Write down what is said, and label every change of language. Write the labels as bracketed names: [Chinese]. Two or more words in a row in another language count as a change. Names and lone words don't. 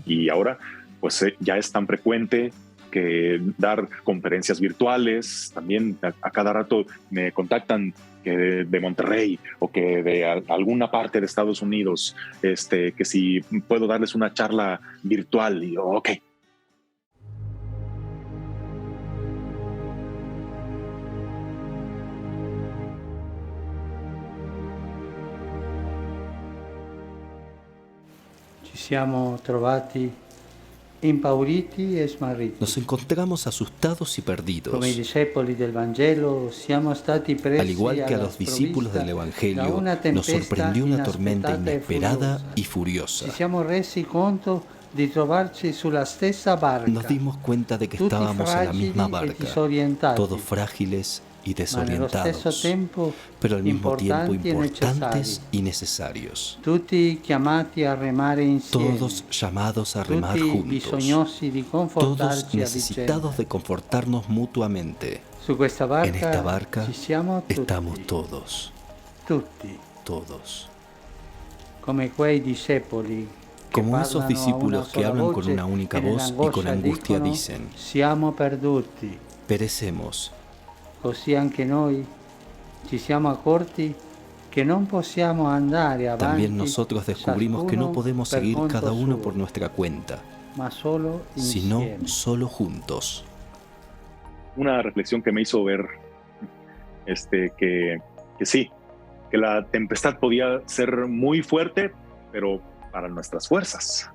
[Spanish] Y ahora, pues ya es tan frecuente que dar conferencias virtuales. También a cada rato me contactan que de Monterrey o que de alguna parte de Estados Unidos, que si puedo darles una charla virtual. Y yo, ok. [Italian] Ci siamo trovati impauriti e smarriti. [Spanish] Nos encontramos asustados y perdidos. [Italian] Come i discepoli del Vangelo siamo stati presi [Spanish] Al igual que a los discípulos del Evangelio, nos sorprendió una tormenta inesperada y furiosa. [Italian] Ci siamo resi conto di trovarci sulla stessa barca. [Spanish] Nos dimos cuenta de que [Italian] tutti [Spanish] estábamos en la misma [Italian] fragili e [Spanish] barca, [Italian] disorientati, [Spanish] todos frágiles y [Italian] ma nello [Spanish] desorientados, [Italian] stesso tempo [Spanish] pero al mismo tiempo [Italian] importanti e [Spanish] importantes [Italian] necessari. [Spanish] y necesarios. [Italian] Tutti chiamati a remare insieme. [Spanish] Todos llamados a remar [Italian] Tutti [Spanish] juntos, [Italian] bisognosi di [Spanish] todos [Italian] confortarci a [Spanish] necesitados [Italian] vicenda. [Spanish] de confortarnos mutuamente. [Italian] Su questa barca, [Spanish] En esta barca [Italian] ci siamo tutti, [Spanish] estamos todos, [Italian] tutti, [Spanish] todos. [Italian] come quei discepoli [Spanish] Como esos discípulos que hablan con una única voz y con angustia dicen: [Italian] siamo perduti. [Spanish] Perecemos. [Italian] Così anche noi ci siamo accorti que non possiamo andare avanti. [Spanish] También nosotros descubrimos que no podemos seguir cada uno por nuestra cuenta, sino solo juntos. Una reflexión que me hizo ver que sí, que la tempestad podía ser muy fuerte, pero para nuestras fuerzas.